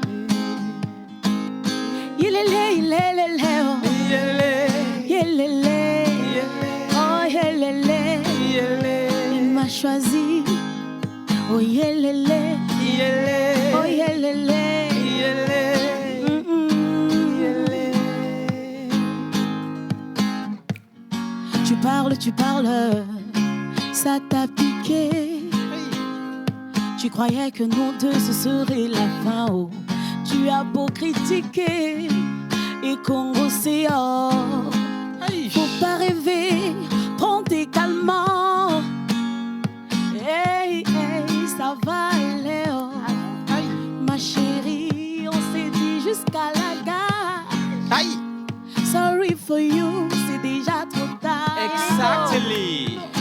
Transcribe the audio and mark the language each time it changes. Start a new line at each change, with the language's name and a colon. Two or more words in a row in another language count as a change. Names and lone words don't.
French: yélélé, yélélé, oh. Yélélé, oh yélélé, il m'a choisi, oh yélélé, oh yélélé, Tu parles, ça t'a piqué. Tu croyais que nous deux ce serait la fin, oh. Tu as beau critiquer et Congo c'est oh. Faut pas rêver, prends tes calmants. Hey, hey, ça va aller, oh. Ma chérie, on s'est dit jusqu'à la gare.
English: Sorry for you,
French: c'est déjà trop tard. Exactly.